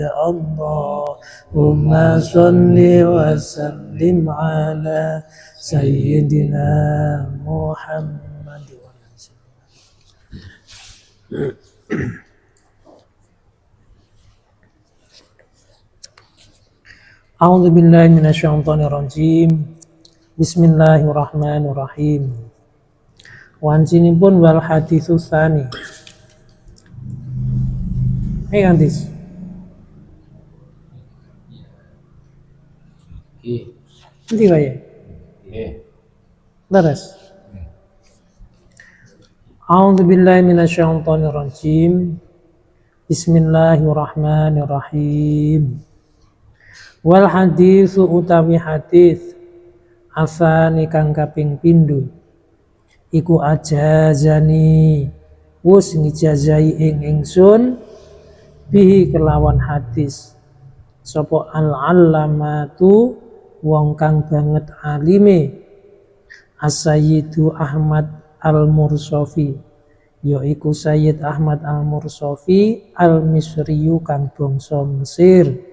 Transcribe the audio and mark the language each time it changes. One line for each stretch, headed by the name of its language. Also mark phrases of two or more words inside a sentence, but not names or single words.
Arabic: اللهم صل وسلم على سيدنا محمد. أعوذ بالله من الشيطان الرجيم. بسم الله الرحمن الرحيم. Wancinipun والحديث الثاني.
Javanese: Hadis. Nanti wae. Terus.
Arabic: أعوذ بالله من الشيطان الرجيم. بسم الله الرحمن الرحيم. والحديث
Javanese: utawi hadis asani kang kaping pindho iku ajazani wus ngijazai ingsun bihi kelawan hadis sapa al-allamatu wong kang banget alime as-sayyidu Ahmad al-Mursafi yaiku Sayyid Ahmad al-Mursafi al-Misriyu kang bangsa Mesir.